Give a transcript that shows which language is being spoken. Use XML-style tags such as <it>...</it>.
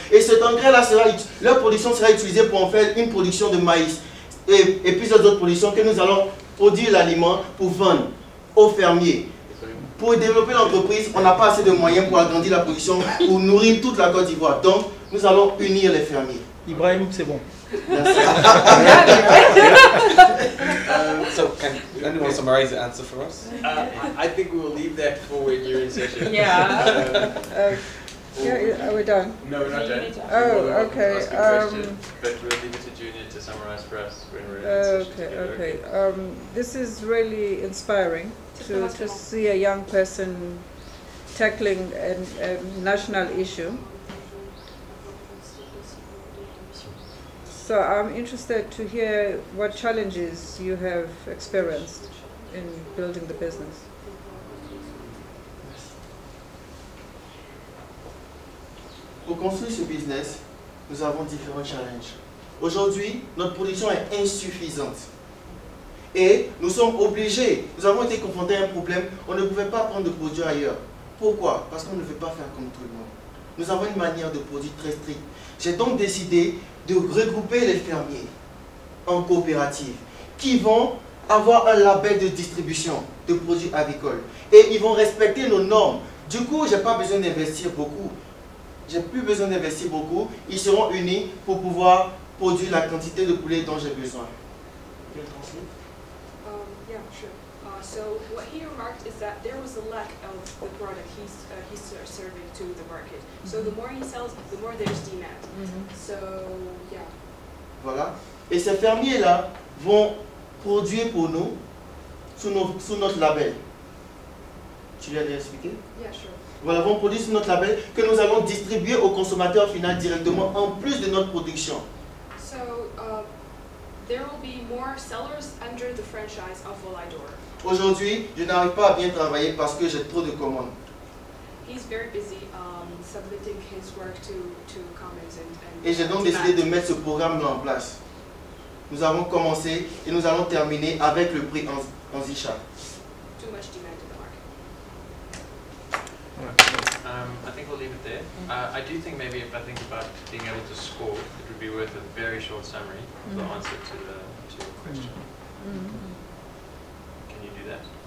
<fr>Et cet engrais-là, leur production sera utilisée pour en faire une production de maïs. Et plusieurs autres productions que nous allons produire l'aliment pour vendre aux fermiers. Pour développer l'entreprise, on n'a pas assez de moyens pour agrandir la production, pour nourrir toute la Côte d'Ivoire. Donc, nous allons unir les fermiers. Ibrahim, c'est bon. Merci.</fr> <en>So, can anyone summarize the answer for us? I think we will leave that for when you're in session. Yeah. Yeah, are we done? No, we're not done. Oh, okay. Ask a question, but we'll leave it to Junior to summarize for us when we're in session together. Okay. This is really inspiring to see a young person tackling a national issue. So I'm interested to hear what challenges you have experienced in building the business.</en> <fr>Pour construire ce business, nous avons différents challenges. Aujourd'hui, notre production est insuffisante. Et nous sommes obligés, nous avons été confrontés à un problème, on ne pouvait pas prendre de produits ailleurs. Pourquoi? Parce qu'on ne veut pas faire comme tout le monde. Nous avons une manière de produire très stricte. J'ai donc décidé de regrouper les fermiers en coopératives qui vont avoir un label de distribution de produits agricoles. Et ils vont respecter nos normes. Du coup, je n'ai pas besoin d'investir beaucoup. J'ai plus besoin d'investir beaucoup. Ils seront unis pour pouvoir produire la quantité de poulet dont j'ai besoin.</fr> <en>Yeah, sure. So what he remarked is that there was a lack of the product he's serving to the market. So the more he sells, the more there's demand. So yeah.</en> <fr>Voilà. Et ces fermiers-là vont produire pour nous sous notre label. Tu lui as déjà expliqué?</fr> <en>Yeah, sure.</en> <fr>Voilà, vont produire sur notre label que nous allons distribuer au consommateur final directement en plus de notre production.</fr> <en>So there will be more sellers under the franchise of Volidor.</en> <fr>Aujourd'hui, je n'arrive pas à bien travailler parce que j'ai trop de commandes.</fr> <en>He's very busy submitting his work to Commons and</en> <fr>Et j'ai donc décidé de mettre ce programme-là en place. Nous avons commencé et nous allons terminer avec le prix Anzisha.</fr> <en>Too much demand in the market. I think we'll leave it there. I do think maybe if I think about being able to score, it would be worth a very short summary of the answer to your question. Can you do that?</en>